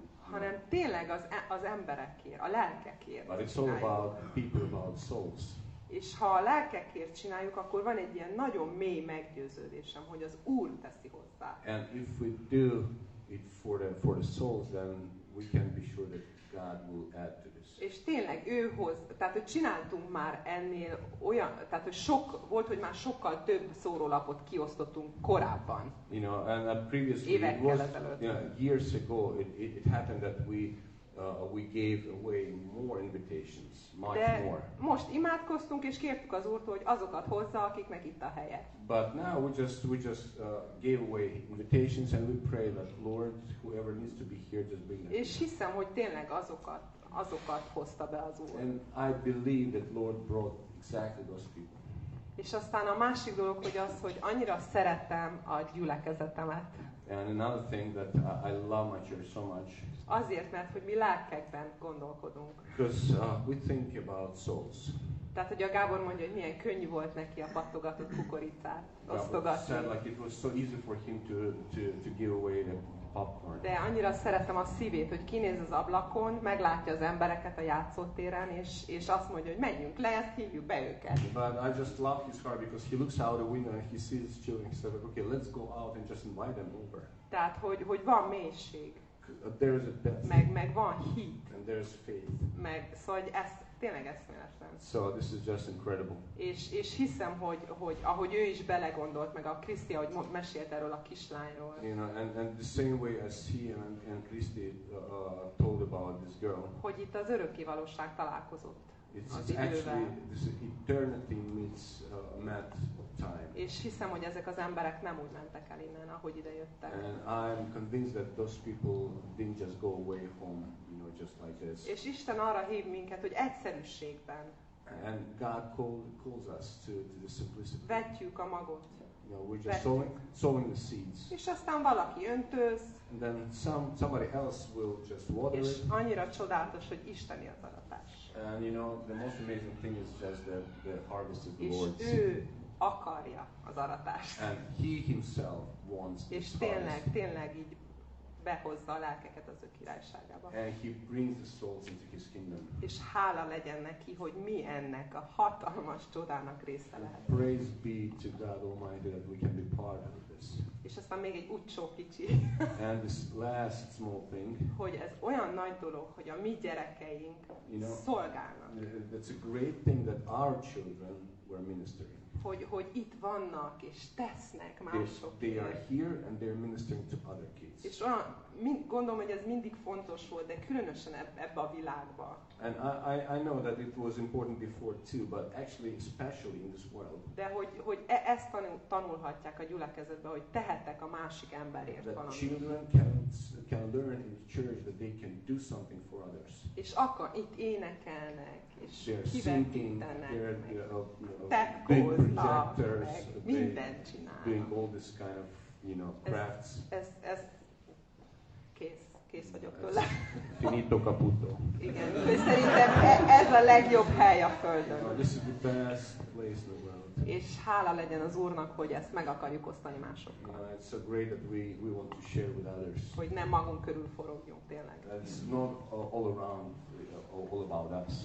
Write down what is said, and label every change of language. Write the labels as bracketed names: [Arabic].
[Hungarian] Hanem tényleg az emberekért, a lelkekért. [English] But it's all about people, about souls. [Hungarian] És ha a lelkekért csináljuk, akkor van egy ilyen nagyon mély meggyőződésem, hogy az Úr teszi hozzá. [English] And if we do it for the souls, then we can be sure that God will add to this. [Hungarian] És tényleg ő hoz, tehát hogy csináltunk már ennél olyan, tehát hogy volt, hogy már sokkal több szórólapot kiosztottunk korábban. [English] You know, and previously it was, years ago, it happened that we gave away more invitations, much more. [Hungarian] Most imádkoztunk és kértük az Úrtól, hogy azokat hozza, akiknek itt a helye. [English] But now we just gave away invitations and we pray that Lord, whoever needs to be here, just bring them. [Hungarian] És hiszem, hogy tényleg azokat hozta be az Úr. [English] And I believe that Lord brought exactly those people. [Hungarian] És aztán a másik dolog, hogy annyira szeretem a gyülekezetemet. [English] And another thing that I love my church so much. [Hungarian] Azért, mert hogy mi lelkekben gondolkodunk. [English] Because we think about souls. [Hungarian] Tehát, hogy a Gábor mondja, hogy milyen könnyű volt neki a pattogatott kukoricát osztogatni. [English] Said like it was so easy for him to give away the popcorn. De annyira szeretem a szívét, hogy kinéz az ablakon, meglátja az embereket a játszótéren, és azt mondja, hogy menjünk le, ezt hívjuk be őket. But I just love his heart because he looks out the window and he sees children. He said, okay, let's go out and just invite them over. [Hungarian] Tehát, hogy van mélység. [English] There is a depth. [Hungarian] Meg van hit. [English] And there is faith. [Hungarian] Szóval ez tényleg eszméletlen. [English] So this is just incredible. [Hungarian] És hiszem, hogy ahogy ő is belegondolt, meg a Kriszti, ahogy mesélt erről a kislányról. [English] You know, and the same way as he and Kriszti told about this girl. [Hungarian] Hogy itt az örökkévalóság találkozott. [English] It's actually this eternity met time. [Hungarian] És hiszem, hogy ezek az emberek nem úgy mentek el innen, ahogy ide jöttek. [English] And I'm convinced that those people didn't just go away home, you know, just like this. [Hungarian] És Isten arra hív minket, hogy egyszerűségben. [English] And God calls us to the simplicity. [Hungarian] Vetjük a magot. [English] You know, we're just sowing the seeds. [Hungarian] És aztán valaki öntöz. [English] And then somebody else will just water it. [Hungarian] És annyira csodálatos, hogy isteni az aratás. [English] And you know, the most amazing thing is just the harvest of the Lord. [Hungarian] És ő akarja az aratást. [English] And he himself wants this [Hungarian] és tényleg így behozza a lelkeket az ő királyságába. [English] And he brings the souls into his kingdom. [Hungarian] És hála legyen neki, hogy mi ennek a hatalmas csodának része lehet. [English] Praise be to God Almighty that we can be part of this. [Hungarian] És aztán még egy utcsó kicsi. [English] And this last small thing. [Hungarian] Hogy ez olyan nagy dolog, hogy a mi gyerekeink szolgálnak. [English] It's a great thing that our children were ministering. [Hungarian] Hogy itt vannak és tesznek másokért. [English] They are here and they're ministering to other kids. [Hungarian] És olyan, gondolom, hogy ez mindig fontos volt, de különösen ebbe a világba. [English] And I know that it was important before too, but actually especially in this world. [Hungarian] De hogy ezt tanulhatják a gyülekezetben, hogy tehetek a másik emberért valamit. valamit. [English] Children can learn in the church that they can do something for others. [Hungarian] És itt énekelnek, és kivetítenek, [English] big projectors, [Hungarian] mindent csinálnak. [English] Doing all this kind of, you know, crafts. [Hungarian] Ez kész vagyok tőle. [Italian] Finito caputo. [Hungarian] Igen, szerintem ez a legjobb hely a Földön. [English] This is the best place in the world. [Hungarian] És hála legyen az Úrnak, hogy ezt meg akarjuk osztani másokkal. [English] It's so great that we want to share with others. [Hungarian] Hogy nem magunk körül forogjunk tényleg. [English] It's not all around, all about us.